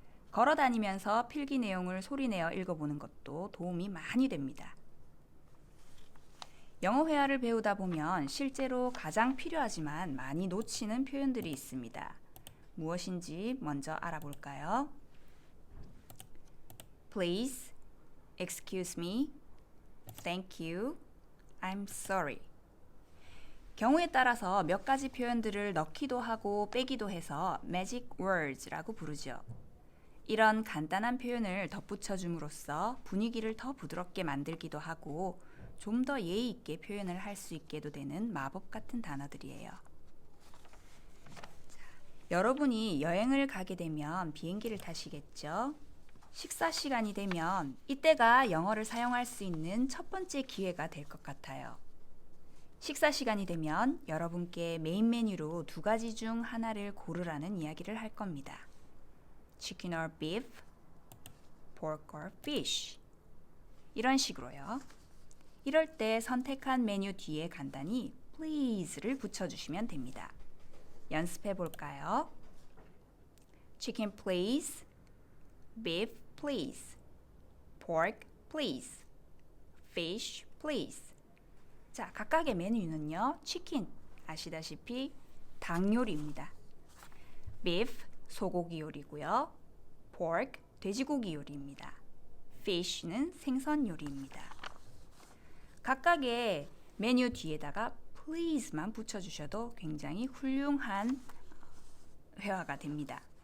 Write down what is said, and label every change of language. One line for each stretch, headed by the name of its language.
Korean: 걸어 다니면서 필기 내용을 소리내어 읽어보는 것도 도움이 많이 됩니다. 영어 회화를 배우다 보면 실제로 가장 필요하지만 많이 놓치는 표현들이 있습니다. 무엇인지 먼저 알아볼까요?
English: Please, excuse me, thank you, I'm sorry.
Korean: 경우에 따라서 몇 가지 표현들을 넣기도 하고 빼기도 해서 magic words라고 부르죠. 이런 간단한 표현을 덧붙여 줌으로써 분위기를 더 부드럽게 만들기도 하고 좀 더 예의 있게 표현을 할 수 있게도 되는 마법 같은 단어들이에요. 자, 여러분이 여행을 가게 되면 비행기를 타시겠죠? 식사 시간이 되면 이때가 영어를 사용할 수 있는 첫 번째 기회가 될 것 같아요. 식사 시간이 되면 여러분께 메인 메뉴로 두 가지 중 하나를 고르라는 이야기를 할 겁니다.
English: Chicken or beef, pork or fish.
Korean: 이런 식으로요. 이럴 때 선택한 메뉴 뒤에 간단히 please를 붙여주시면 됩니다. 연습해 볼까요?
English: Chicken please, beef please, pork please, fish please.
Korean: 자, 각각의 메뉴는요. 치킨, 아시다시피 닭 요리입니다. beef, 소고기 요리고요. pork, 돼지고기 요리입니다. fish는 생선 요리입니다. 각각의 메뉴 뒤에다가 please만 붙여주셔도 굉장히 훌륭한 회화가 됩니다.